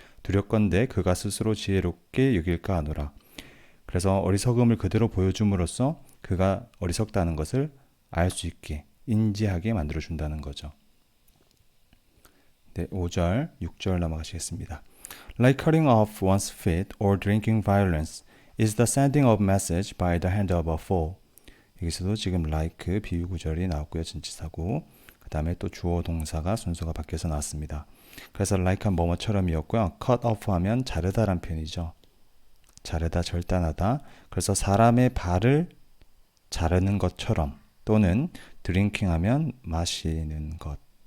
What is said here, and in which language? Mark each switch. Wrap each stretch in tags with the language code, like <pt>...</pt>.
<ko>두렵건대 그가 스스로 지혜롭게 여길까 하노라. 그래서 어리석음을 그대로 보여줌으로써 그가 어리석다는 것을 알 수 있게, 인지하게 만들어준다는 거죠. 네, 5절, 6절 넘어가시겠습니다.</ko> <en>Like cutting off one's feet or drinking violence is the sending of message by the hand of a fool.</en> <ko>여기서도 지금 like 비유 구절이 나왔고요. 전치사고. 그 다음에 또 주어 동사가 순서가 바뀌어서 나왔습니다. 그래서 like한 뭐뭐처럼이었고요.</ko> <en>cut off</en> <ko>하면 자르다란 표현이죠. 자르다, 절단하다. 그래서 사람의 발을 자르는 것처럼, 또는 드링킹 하면 마시는 것.</ko>